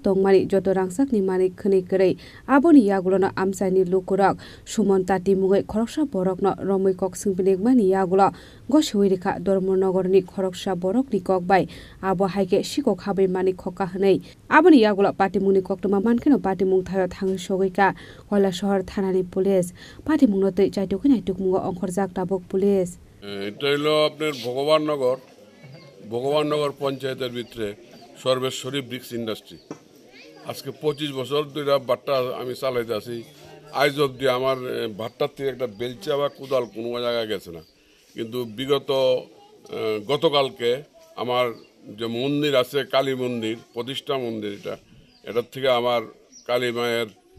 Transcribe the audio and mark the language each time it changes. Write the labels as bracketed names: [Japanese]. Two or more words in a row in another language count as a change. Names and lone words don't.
[Kok Borok] tongmani joto rangsakni mani khni krei aboni yagulono amsani lukurok sumonta timungai khoroksa borokno romoi kok singpinikmani yagulo goshuirikha Dharmanagorni khoroksa borokni kokbai abo haike sikok habai mani khoka hnei aboni yagulo patimungni koktoma mankheno patimung thayo thangi sogoika Koilashahar thanani police patimungno tei chaitokini tukmungo ongkhorjak tabok police [Bangla] এটা হলো আপনার ভগবাননগর পঞ্চায়েতের ভিতরে সর্বেশ্বরী ব্রিক্স ইন্ডাস্ট্রি আজকে 25 বছর ধরে ভাট্টা আমি চালাইতে আছি আজ অবধি আমার ভাট্টার থেকে একটা বেলচা বা কোদাল কোনো জায়গায় গেছে না কিন্তু বিগত গতকালকে আমার যে মন্দির আছে কালী মন্দির প্রতিষ্ঠা মন্দির এটার থেকে আমার কালী মায়ের